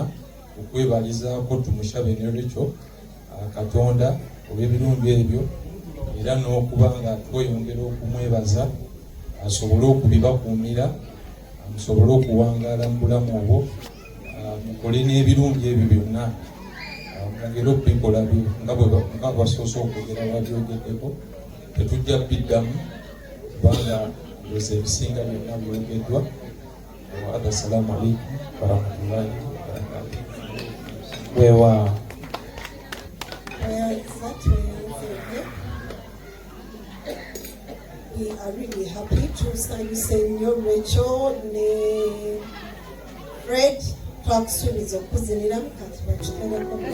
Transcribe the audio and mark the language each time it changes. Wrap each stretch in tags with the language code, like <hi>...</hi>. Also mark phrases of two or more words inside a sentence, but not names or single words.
<lg>okwebalizaako Mushabe ne Rachel Katonda olw'ebirungi ebyo era n'okuba nga tweyongera okumwebaza asobole okubibakuumira musobole okuwangaala mu bulamu obwo mukole n'ebirungi ebyo byonna mwongere okubikola nga basoose okwogera babyogeddeko tetujja biddamu kubanga ndowooza ebisinga byonna byogeddwa.</lg> <ar>السلام عليكم ورحمة الله وبركاته.</ar> <lg>Weewaawo.</lg> <en>We are really happy to say</en> <lg>Nyo Rachel ne Fred twakusuubiza okuziniramu kati bakituleko.</lg>